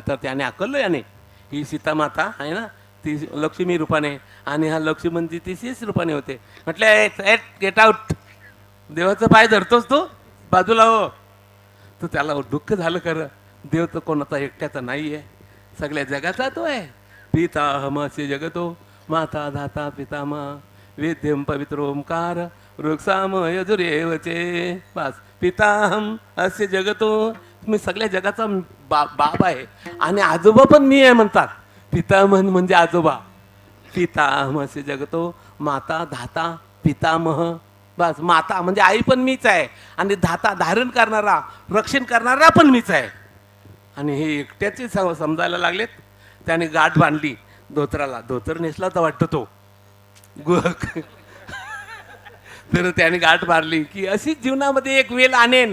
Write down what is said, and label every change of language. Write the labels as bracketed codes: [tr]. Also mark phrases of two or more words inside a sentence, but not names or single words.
[mr] तर त्याने आकललो याने, ही सीता माता आहे ना ती लक्ष्मी रूपाने, आणि हा लक्ष्मणजी ती शेष रूपाने होते. म्हटलं [en] get out, [mr] देवाचा पाय धरतोस तू, बाजूला हो. तर त्याला दुःख झालं खरं. देव तर कोणाचा एकट्याचा नाही आहे, सगळ्या जगाचा तो आहे. [sa] पितामहस्य जगतो माता धाता पितामह वेद्यम पवित्र ओंकार वृक्षाम यजुरेवचे. [mr] बस [sa] पिताहम अस्य जगतो, [mr] मी सगळ्या जगाचा बाप आहे. आणि आजोबा पण मी आहे म्हणतात. पितामह म्हणजे आजोबा. [sa] पितामहस्य जगतो माता धाता पितामह. [mr] बस माता म्हणजे आई पण मीच आहे, आणि धाता धारण करणारा रक्षण करणारा पण मीच आहे. आणि हे एकट्याचे समजायला लागलेत. त्याने गाठ बांधली धोतराला. धोतर नेसला तर वाटतं तो गुहक. तर त्याने गाठ मारली की अशीच जीवनामध्ये एक वेळ आणेन.